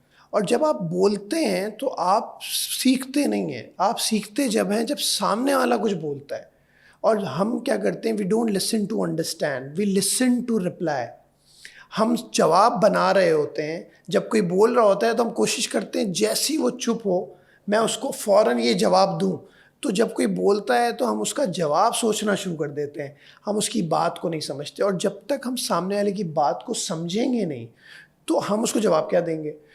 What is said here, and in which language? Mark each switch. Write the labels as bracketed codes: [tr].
[ur] اور جب آپ بولتے ہیں تو آپ سیکھتے نہیں ہیں, آپ سیکھتے جب ہیں جب سامنے والا کچھ بولتا ہے. اور ہم کیا کرتے ہیں, [en] we don't listen to understand, we listen to reply. [ur] ہم جواب بنا رہے ہوتے ہیں, جب کوئی بول رہا ہوتا ہے تو ہم کوشش کرتے ہیں جیسی وہ چپ ہو میں اس کو فوراً یہ جواب دوں. تو جب کوئی بولتا ہے تو ہم اس کا جواب سوچنا شروع کر دیتے ہیں, ہم اس کی بات کو نہیں سمجھتے. اور جب تک ہم سامنے والے کی بات کو سمجھیں گے نہیں تو ہم اس کو جواب کیا دیں گے.